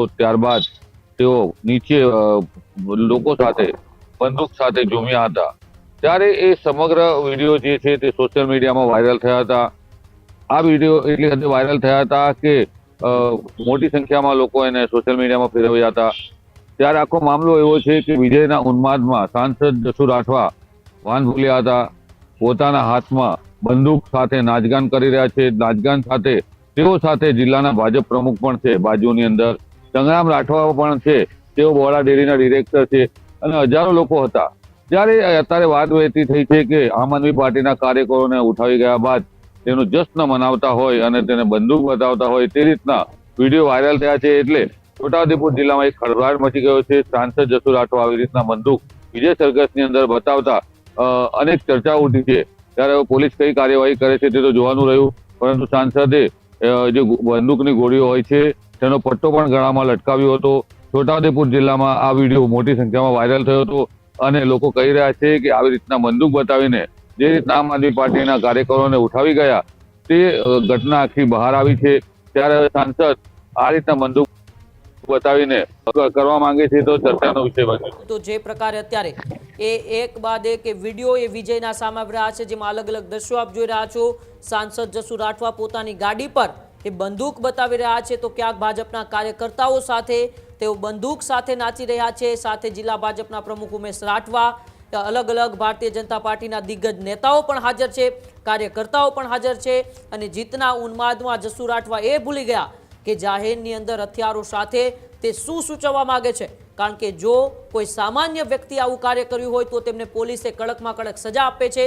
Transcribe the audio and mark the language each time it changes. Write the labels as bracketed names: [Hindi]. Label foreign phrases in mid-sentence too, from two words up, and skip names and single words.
[Gujarati] ત્યારબાદ તેઓ નીચે લોકો સાથે બંદૂક સાથે ઝૂમ્યા હતા। ત્યારે એ સમગ્ર વિડીયો જે છે તે સોશિયલ મીડિયામાં વાયરલ થયા હતા। આ વિડીયો એટલી હદે વાયરલ થયા હતા કે મોટી સંખ્યામાં લોકો એને સોશિયલ મીડિયામાં ફેરવ્યા હતા। ત્યારે આખો મામલો એવો છે કે વિજયના ઉન્માદમાં सांसद जसू राठवा ભાન ભૂલ્યા હતા। પોતાના હાથમાં બંદૂક સાથે નાચગાન કરી રહ્યા છે। નાચગાન સાથે તેઓ સાથે જિલ્લાના ભાજપ પ્રમુખ પણ છે, બાજુની અંદર સંગ્રામ રાઠવા પણ છે, તેઓ બોડા ડેરીના ડિરેક્ટર છે અને હજારો લોકો હતા। ત્યારે અત્યારે વાત વહેતી થઈ છે કે આમ આદમી પાર્ટીના કાર્યકરોને ઉઠાવી ગયા બાદ તેનો જશ્ન મનાવતા હોય અને તેને બંદૂક બતાવતા હોય તે રીતના વિડીયો વાયરલ થયા છે। એટલે છોટાઉદેપુર જિલ્લામાં એક ખળભળાટ મચી ગયો છે। सांसद जसू राठवा આવી રીતના બંદૂક વિજય સરઘસની અંદર બતાવતા અનેક ચર્ચાઓ ઉઠી છે। ત્યારે પોલીસ કઈ કાર્યવાહી કરે છે તે તો જોવાનું રહ્યું। પરંતુ सांसदે જે બંદૂકની ગોળીઓ હોય છે તેનો પટ્ટો પણ ગળામાં લટકાવ્યો હતો। છોટાઉદેપુર જિલ્લામાં આ વિડીયો મોટી સંખ્યામાં વાયરલ થયો હતો અને લોકો કહી રહ્યા છે કે આવી રીતના બંદૂક બતાવીને જે રીતના આમ આદમી પાર્ટીના કાર્યકરોને ઉઠાવી ગયા તે ઘટના આખી બહાર આવી છે। ત્યારે सांसद આ રીતના બંદૂક બતાવીને કરવા માંગે છે તો ચર્ચાનો વિષય બન્યો। તો જે પ્રકારે અત્યારે એ એક બાદ એક વિડીયો એ વિજયના સામે આવી રહ્યા છે, જેમાં અલગ અલગ દ્રશ્યો આપ જોઈ રહ્યા છો। सांसद जसू राठवा પોતાની ગાડી પર એ બંદૂક બતાવી રહ્યા છે તો ક્યાંક ભાજપના કાર્યકર્તાઓ સાથે તેઓ બંદૂક સાથે નાચી રહ્યા છે। સાથે જિલ્લા ભાજપના પ્રમુખ ઉમેશ રાઠવા અલગ અલગ ભારતીય જનતા પાર્ટીના દિગ્ગજ નેતાઓ પણ હાજર છે, કાર્યકર્તાઓ પણ હાજર છે અને જીતના ઉન્માદમાં જસુ રાઠવા એ ભૂલી ગયા કે જાહેરની અંદર હથિયારો સાથે તે શું સૂચવવા માંગે છે, કારણ કે જો કોઈ સામાન્ય વ્યક્તિ આવું કાર્ય કર્યું હોય તો તેમને પોલીસે કડકમાં કડક સજા આપે છે.